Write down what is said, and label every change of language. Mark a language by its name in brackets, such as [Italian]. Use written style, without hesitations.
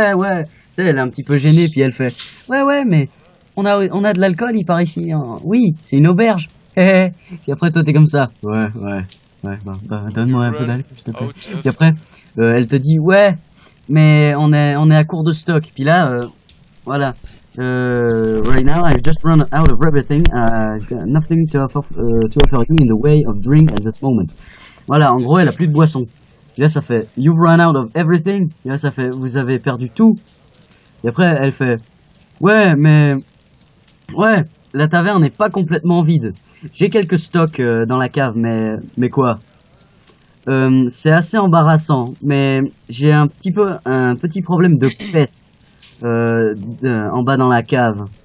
[French] ouais. Tu sais, elle est un petit peu gênée, puis elle fait ouais, mais on a de l'alcool, il part ici. Hein. Oui, c'est une auberge. Puis après toi t'es comme ça. Ouais. Bah, donne-moi un peu d'alcool, s'il te plaît. [English] Out, [French] Puis après, elle te dit ouais, mais on est à court de stock. Puis là, voilà. [English] Right now, I've just run out of everything. Got nothing to offer you in the way of drink at this moment. [French] Voilà, en gros, elle a plus de boisson. Puis là, ça fait [English] you've run out of everything. [French] Et là, ça fait vous avez perdu tout. Et après, elle fait ouais, la taverne n'est pas complètement vide. J'ai quelques stocks dans la cave, mais quoi? C'est assez embarrassant, mais j'ai un petit problème de peste en bas dans la cave.